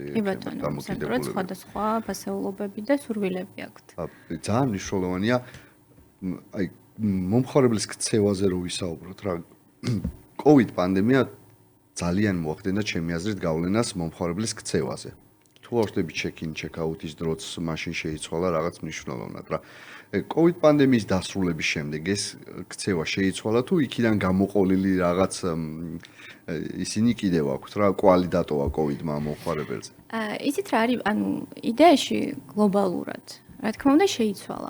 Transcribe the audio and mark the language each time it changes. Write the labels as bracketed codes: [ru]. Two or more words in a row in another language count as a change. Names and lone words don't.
[ka] დამოკიდებულება. სხვადასხვა ფასეულობები და სურვილები აქვთ. ძალიან მნიშვნელოვანია აი მომხმარებლის ქცევაზე რო ვისაუბროთ რა COVID პანდემია ძალიან მოახდენდა ჩემი აზრით გავლენას მომხმარებლის ქცევაზე. თუ ავშტები check-in, check-out-ის დროც მაშინ შეიცვალა რაღაც მნიშვნელოვნად რა. COVID პანდემიის დასრულების შემდეგ ეს ქცევა შეიცვალა თუ იქიდან გამოყოლილი რაღაც ისინი კიდევ აქვთ რა კვალი დატოვა COVID-მა მომხმარებელზე. ისიც რა არის, ანუ იდეაში გლობალურად რა თქმა უნდა შეიცვალა.